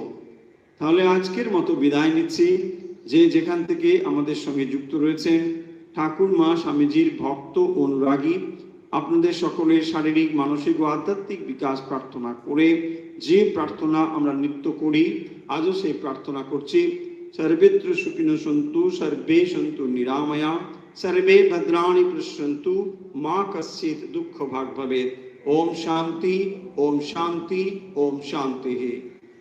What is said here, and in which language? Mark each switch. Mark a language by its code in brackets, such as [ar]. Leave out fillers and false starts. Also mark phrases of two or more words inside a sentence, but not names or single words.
[bn] তাহলে আজকের মতো বিদায় নিচ্ছি। যে যেখান থেকে আমাদের সঙ্গে যুক্ত রয়েছেন, ঠাকুর মা স্বামীজির ভক্ত অনুরাগী, আপনাদের সকলের শারীরিক, মানসিক ও আধ্যাত্মিক বিকাশ প্রার্থনা করে যে প্রার্থনা আমরা নিত্য করি, আজও সেই প্রার্থনা করছি। [sa] सर्वेत्र सुखिनो सन्तु, सर्वे सन्तु निरामया, सर्वे भद्राणि पश्यन्तु, मा कश्चित् दुःख भाग् भवेत्। ओम शांति, ओम शांति, ओम शांति।